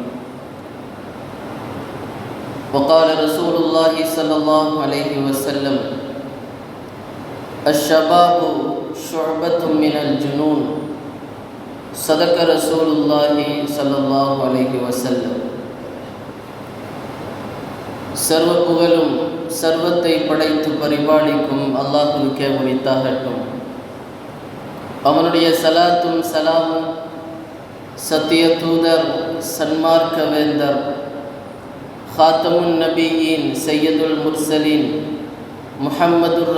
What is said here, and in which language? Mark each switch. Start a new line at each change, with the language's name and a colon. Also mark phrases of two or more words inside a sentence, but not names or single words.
Arabic: وقال رسول الله صلى الله عليه وسلم: الشباب شعبة من الجنون. صدق رسول الله صلى الله عليه وسلم.
Tamil: சர்வ புகழும் சர்வத்தை படைத்து பரிபாலிக்கும் அல்லாஹ்வுக்கே உரித்தாகட்டும். அவனுடைய சலாத்தும் சலாமும் சத்திய தூதர், சன்மார்க்க வேந்தர்,
Arabic: خاتم النبيين، سيد المرسلين,
Tamil: முஹம்மதுர்